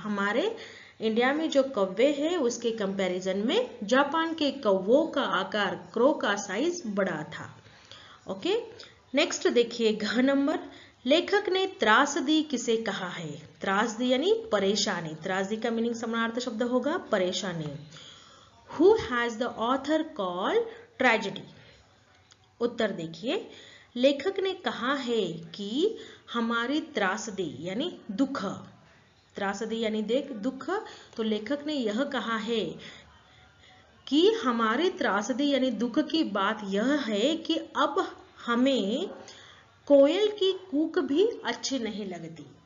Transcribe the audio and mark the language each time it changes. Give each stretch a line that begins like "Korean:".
Hindi: हमारे इंडिया में जो कौवे है उसके कंपैरिजन में जापान के कौवों का आकार, क्रो का साइज बड़ा था। ओके, नेक्स्ट देखिए घ नंबर, लेखक ने त्रासदी किसे कहा है। त्रासदी यानी परेशानी। त्रासदी का मीनिंग समानार्थक शब्द होगा परेशानी।
English: Who has the author called tragedy?
Hindi: उत्तर देखिए, लेखक ने कहा है कि हमारी त्रासदी यानी दुख, त्रासदी यानी दुख, तो लेखक ने यह कहा है कि हमारी त्रासदी यानी दुख की बात यह है कि अब हमें कोयल की कूक भी अच्छी नहीं लगती।